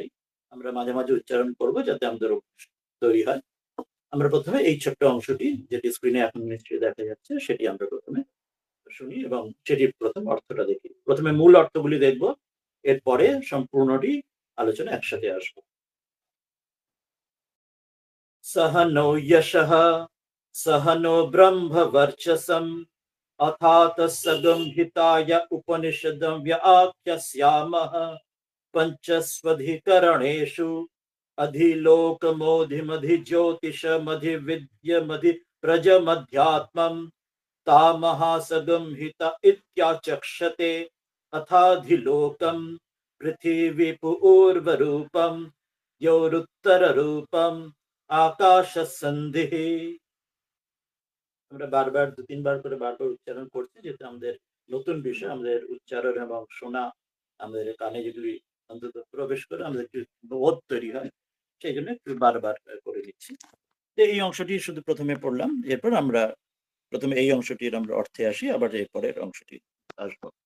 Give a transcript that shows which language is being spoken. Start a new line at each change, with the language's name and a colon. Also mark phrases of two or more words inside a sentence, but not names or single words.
Bangla: আমরা মাঝে মাঝে উচ্চারণ করবো যাতে আমাদের তৈরি হয়। আমরা প্রথমে এই ছোট্ট অংশটি যেটি স্ক্রিনে এখন নিশ্চয়ই দেখা যাচ্ছে সেটি আমরা প্রথমে শুনি এবং সেটির প্রথম অর্থটা দেখি। প্রথমে মূল অর্থগুলি দেখব, এরপরে সম্পূর্ণটি আলোচনা একসাথে আসবো।
Sanskrit: सह नो यशः सह नो ब्रह्म वर्चसम् अथात सगंहिताय उपनिषदं व्याख्यास्यामः पंचस्वधिकरणेषु अधिलोकमोधिमधिज्योतिषमधिविद्यमधिप्रजमध्यात्मम् तामहासगंहित इत्याचक्षते अथाधिलोकम् पृथिवीपूर्वरूपम् योरुत्तररूपम् आकाशसन्धिः।
Bangla: আমরা বারবার ২-৩ বার করে বারবার উচ্চারণ করছি, যেহেতু আমাদের নতুন বিষয়, আমাদের উচ্চারণ এবং শোনা আমাদের কানে যেগুলি অন্তত প্রবেশ করে আমাদের একটু বোধ তৈরি হয়। সেইজন্য একটু বারবার করে নিচ্ছি। তো এই অংশটি শুধু ১ম এ পড়লাম। এরপর আমরা ১ম এ এই অংশটির আমরা অর্থে আসি, আবার এর পরের অংশটি আসব।